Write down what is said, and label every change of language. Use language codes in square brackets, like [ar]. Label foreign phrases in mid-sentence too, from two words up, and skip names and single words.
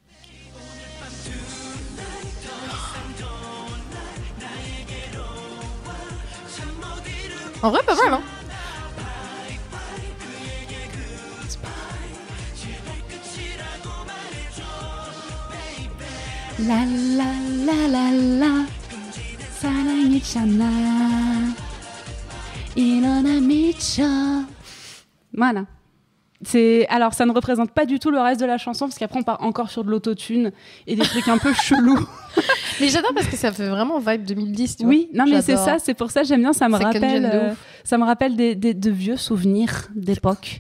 [fr] En vrai, pas mal, hein. La la la la la [ko] 사랑했잖아 일어나 미쳐. [fr] Voilà. Alors, ça ne représente pas du tout le reste de la chanson, parce qu'après, on part encore sur de l'autotune et des trucs un peu chelous. Mais j'adore parce que ça fait vraiment vibe 2010, tu Oui, non, mais c'est J'adore. ça, c'est pour ça que j'aime bien. Ça me [en] Second gen [fr] rappelle, de ouf. ça me rappelle de vieux souvenirs d'époque.